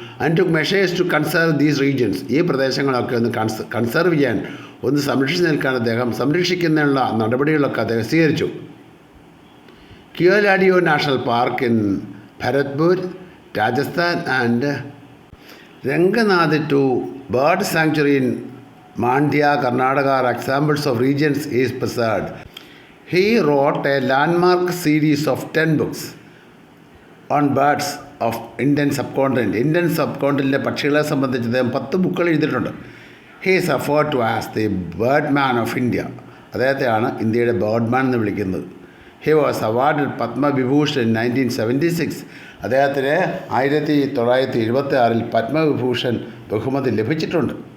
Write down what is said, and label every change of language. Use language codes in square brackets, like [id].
[en] And to measures to conserve these regions. [ml] ഈ പ്രദേശങ്ങളൊക്കെ ഒന്ന് conserve ചെയ്യാൻ, ഒന്ന് സംരക്ഷിച്ച് നിൽക്കാൻ അദ്ദേഹം സംരക്ഷിക്കുന്നതിനുള്ള നടപടികളൊക്കെ അദ്ദേഹം സ്വീകരിച്ചു. [en] Keoladeo national park in Bharatpur, Rajasthan and Ranganathittu bird sanctuary in Mandya, Karnataka are examples of regions is preserved. He wrote a landmark series of 10 books on birds of Indian subcontinent. [ml] Indian സബ്കോണ്ടിലെ പക്ഷികളെ സംബന്ധിച്ച് അദ്ദേഹം 10 ബുക്കുകൾ എഴുതിയിട്ടുണ്ട്. [en] He is referred to as the Birdman of India. [ml] അദ്ദേഹത്തെയാണ് ഇന്ത്യയുടെ ബേർഡ്മാൻ എന്ന് വിളിക്കുന്നത്. [en] He was awarded Padma Vibhushan 1976. [ml] അദ്ദേഹത്തിന് 1976 പത്മവിഭൂഷൺ ബഹുമതി ലഭിച്ചിട്ടുണ്ട്.